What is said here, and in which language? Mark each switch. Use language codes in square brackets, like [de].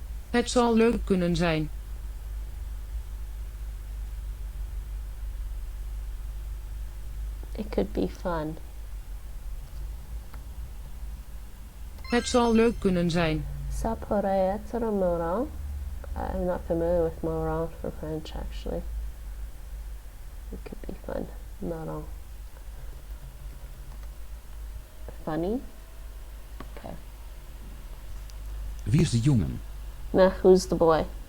[nl] Het zal leuk kunnen zijn. [en] It could be fun. [nl] Het zal leuk kunnen zijn. [fr] Ça pourrait être marrant. [en] I'm not familiar with marrant for French, actually. It could be fun. Marrant. Funny? Okay. [nl] Wie is de jongen? [en] Now, who's the boy?